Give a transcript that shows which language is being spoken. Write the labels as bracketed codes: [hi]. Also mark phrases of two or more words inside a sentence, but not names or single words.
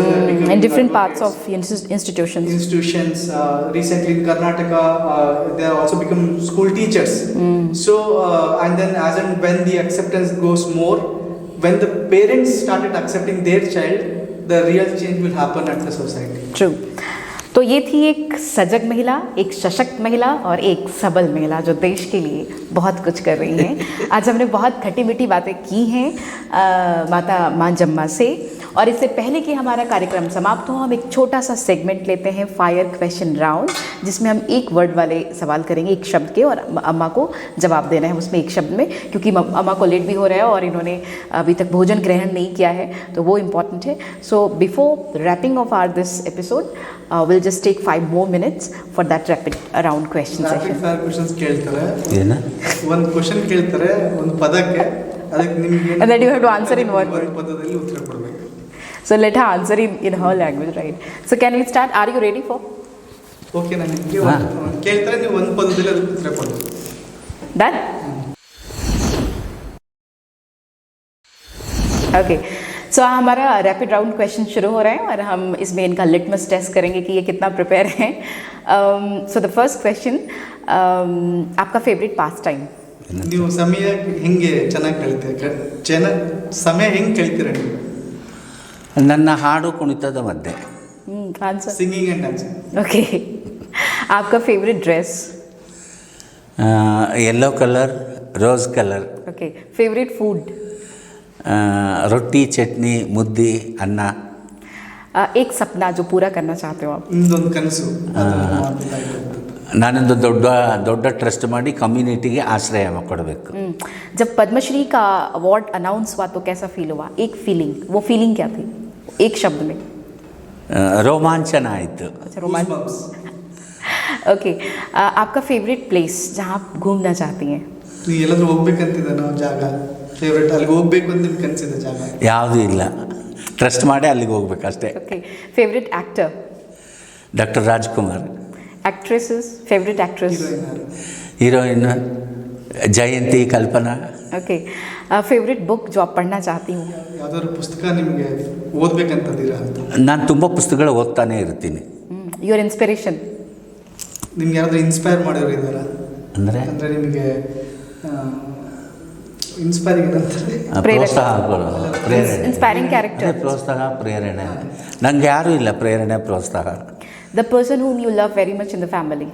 [en] In different parts of institutions. Recently in Karnataka, they are also become school teachers. So and then as and when the acceptance goes more, when the parents started accepting their child, the real change will happen at the society. True. [hi] तो ये थी एक सजग महिला, एक सशक्त महिला और एक सबल महिला जो देश के लिए बहुत कुछ कर रही हैं. आज हमने बहुत खट्टी मीठी बातें की हैं माता माँ जम्मा से. और इससे पहले कि हमारा कार्यक्रम समाप्त हो, हम एक छोटा सा सेगमेंट लेते हैं, [en] fire question round, [hi] जिसमें हम एक वर्ड वाले सवाल करेंगे, एक शब्द के, और अम्मा को जवाब देना है उसमें एक शब्द में, क्योंकि अम्मा को लेट भी हो रहा है और इन्होंने अभी तक भोजन ग्रहण नहीं किया है, तो वो इम्पॉर्टेंट है. [en] so before wrapping off our this episode, we'll just take 5 more minutes for that rapid round question Rapid session. fire questions [kn] ಕೇಳ್ತಾರೆ. ಏನ ಒಂದು ಕ್ವಶನ್ ಕೇಳ್ತಾರೆ ಒಂದು ಪದಕ್ಕೆ, ಅದಕ್ಕೆ ನಿಮಗೆ [en] And then you have to answer in one word. [kn] ಪದದಲ್ಲಿ ಉತ್ತರ ಕೊಡಬೇಕು. [en] So let her answer in her language, right? So can we start? Are you ready for? [kn] ಓಕೆ, ನಾನು ನಿಮಗೆ ಕೇಳ್ತಾರೆ, ನೀವು ಒಂದು ಪದದಲ್ಲಿ ಅದಕ್ಕೆ ಉತ್ತರ ಕೊಡಬೇಕು. [en] Done? Okay. [hi] सो हमारा [en] rapid round question [hi] शुरू हो रहा है और हम इसमें इनका [en] litmus test [hi] करेंगे कि ये कितना प्रिपेयर हैं. [en] so the first question, आपका favorite pass time? [kn] ನೀವು ಸಮಯ ಹೆಂಗೆ ಚೆನ್ನಾಗಿ ಕಳೀತೀರ? ಸಮಯ ಹೆಂಗೆ ಕಳೀತೀರ ನೀವು? ನನ್ನ ಹಾಡು ಕುಣಿತದ ಮಧ್ಯೆ. [en] आंसर singing and dancing. [hi] ओके. आपका [en] favorite dress? yellow color, rose color. okay. favorite food? [kn] ರೊಟ್ಟಿ, ಚಟ್ನಿ, ಮುದ್ದೆ, ಅನ್ನ. [hi] एक सपना जो पूरा करना चाहते हो आप? [kn] ನಿಮ್ದೊಂದು ಕನಸು. ನಾನೊಂದು ದೊಡ್ಡ ಟ್ರಸ್ಟ್ ಮಾಡಿ ಕಮ್ಯುನಿಟಿಗೆ ಆಶ್ರಯ ಕೊಡಬೇಕು. [hi] जब पद्मश्री का [en] award announce [hi] हुआ तो कैसा फील हुआ? एक फीलिंग, वो फीलिंग क्या थी एक शब्द में? [kn] ರೋಮಾಂಚನ ಆಯಿತು. [hi] अच्छा, रोमांच. ओके. आपका [en] favorite place [hi] जहाँ आप घूमना चाहती हैं? [kn] ನೀವು ಎಲ್ಲಾದ್ರೂ ಹೋಗ್ಬೇಕಂತಿದೆ ನಾವು ಜಾಗ, ಫೇವ್ರೇಟ್ ಅಲ್ಲಿಗೆ ಹೋಗ್ಬೇಕು ಅಂತ ನಿಮ್ಗೆ ಕನಸಿದೆ ಜಾಗ? ಯಾವುದೂ ಇಲ್ಲ, ಟ್ರಸ್ಟ್ ಮಾಡಿ ಅಲ್ಲಿಗೆ ಹೋಗ್ಬೇಕು ಅಷ್ಟೇ. [en] okay. favorite actor? [kn] ಡಾಕ್ಟರ್ ರಾಜ್ಕುಮಾರ್. [en] actresses? favorite actress? [kn] ಹೀರೋಯಿನ್ ಜಯಂತಿ, ಕಲ್ಪನಾ. [en] ओके. favorite book [hi] जो आप पढ़ना चाहती हूँ? [kn] ಯಾವ್ದಾದ್ರು ಪುಸ್ತಕ ನಿಮಗೆ ಓದ್ಬೇಕಂತದ್ದೀರಾ ಅಂತ? ನಾನು ತುಂಬ ಪುಸ್ತಕಗಳು ಓದ್ತಾನೆ ಇರ್ತೀನಿ. [en] your inspiration? [kn] ನಿಮ್ಗೆ ಯಾರಾದ್ರೂ ಇನ್ಸ್ಪೈರ್ ಮಾಡೋರು ಇದ್ದಾರಾ? ಅಂದರೆ ನಿಮಗೆ ಇನ್ಸ್ಪೈರ್ ಏನಂತಾರೆ? ಪ್ರೋತ್ಸಾಹ, ಪ್ರೇರಣೆ. [en] Inspiring character. [kn] ಪ್ರೋತ್ಸಾಹ, ಪ್ರೇರಣೆ. ನನಗೆ ಯಾರೂ ಇಲ್ಲ ಪ್ರೇರಣೆ, ಪ್ರೋತ್ಸಾಹ. [en] The person whom you love very much in the family?